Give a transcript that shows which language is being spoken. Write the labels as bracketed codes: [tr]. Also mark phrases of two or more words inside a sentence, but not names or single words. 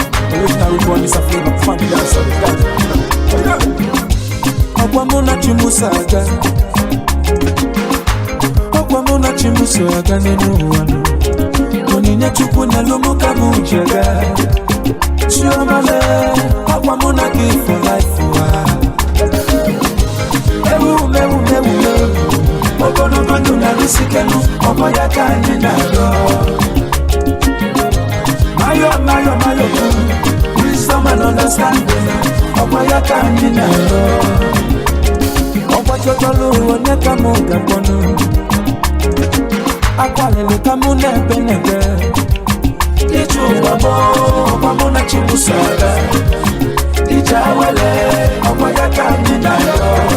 [en] Original Rude Boy, Mister Flavor, Funky Dancer, Dancer. [ig] Ọkwa mụ na chi m so aga. Ọkwa mụ na chi m so aga n'elu ụwa nụ. Onyinye Chukwu nyelụ mụ ka mụ ji aga. Chioma lee, ọkwa mụ na gị [en] for life [ig] ụwa. Ewu, ewu, ewu, ewu. Ogologo ndụ na arụsị ike nụ, ọkwa ya ka anyị na-arịọ. Mayo, mayo, mayo, [en] wisdom and understanding. [ig] Ọkwa ya ka anyị na-arịọ. Ọkwa chọchọlụ onye ka mụ ga-akpọnụ. Akwalili ka mụ na-ebe na-ebe. Ije ụwa mụ, ọkwa mụ na Chibuzo aga. Ije awele, ọkwa ya ka anyị na-ayọ.